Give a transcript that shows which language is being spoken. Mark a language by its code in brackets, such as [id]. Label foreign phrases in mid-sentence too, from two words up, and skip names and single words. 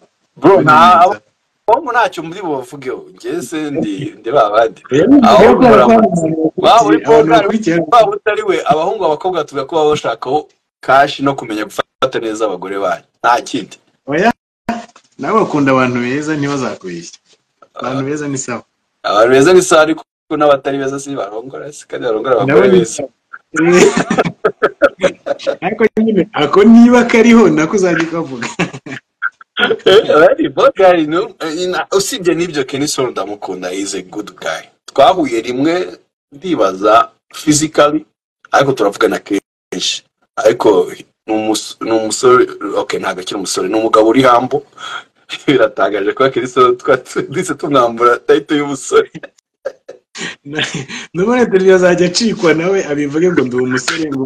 [rw] bro Omu ntacyo muri buvugeho ngeze ndi babandi aho baba utari we abahungu abakobwa tuvuga ko baba bashakaho cash no kumenya gufata neza abagore banyu nta kindi oya nawe bakunda abantu beza ntibazakubeshya abantu beza ni sawa abantu beza ni sawa ariko n'abatari beza si barongora kandi barongora abagore beza ariko nyine ako niba kariho nako uzajya ukavuga [en] Very good guy, [rw] no. Usibye n'ibyo Kenny Soul ndamukunda, [en] is a good guy. [rw] Twahuye rimwe ndibaza physically, ariko turavugana kenshi. Ariko n'umusore, okay ntago akiri umusore, n'umugabo uri hambo. Biratagaje ko Kenny Soul twatse tumwambura title y'umusore. Nubone turi azajya acikwa nawe abivuge ngo ndi umusore ngo